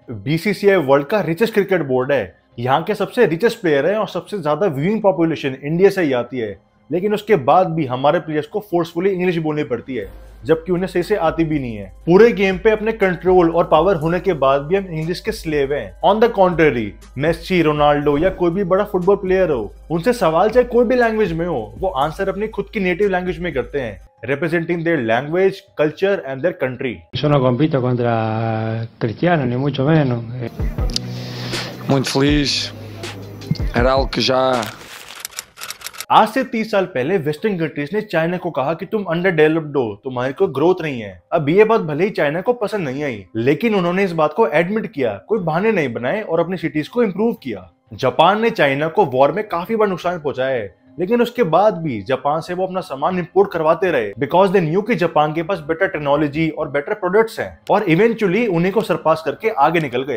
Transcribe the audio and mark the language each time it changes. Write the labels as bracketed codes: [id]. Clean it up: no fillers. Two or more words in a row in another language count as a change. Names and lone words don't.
[hi] बीसीसीआई वर्ल्ड का [en] richest cricket board [hi] है, यहाँ के सबसे [en] richest player [hi] है और सबसे ज्यादा [en] viewing population [hi] इंडिया से ही आती है, लेकिन उसके बाद भी हमारे प्लेयर्स को [en] forcefully English [hi] बोलनी पड़ती है, जबकि उन्हें सही से आती भी नहीं है। पूरे गेम पे अपने कंट्रोल और पावर होने के बाद भी हम इंग्लिश के स्लेव हैं। [en] on the contrary, [hi] मेसी, रोनाल्डो या कोई भी बड़ा [en] football player [hi] हो, उनसे सवाल चाहे कोई भी लैंग्वेज में हो, वो आंसर अपनी खुद की [en] native language [hi] में करते हैं, [en] representing their language, culture and their country. [es] Yo no compito contra Cristiano, ni mucho menos. [pt] Muito feliz. Era algo que já [hi] आज से 30 साल पहले [en] western countries [hi] ने चाइना को कहा कि तुम [en] under developed [hi] हो, तुम्हारी कोई ग्रोथ नहीं है। अब ये बात भले ही चाइना को पसंद नहीं आई, लेकिन उन्होंने इस बात को एडमिट किया, कोई बहाने नहीं बनाए और अपनी सिटीज को इम्प्रूव किया। जापान ने चाइना को वॉर में काफी बड़ा नुकसान पहुंचाया है, लेकिन उसके बाद भी जापान से वो अपना सामान इंपोर्ट करवाते रहे, [en] because they knew [hi] कि जापान के पास [en] better technology [hi] और [en] better products [hi] हैं, और इवेंचुअली उन्हीं को सरपास करके आगे निकल गए।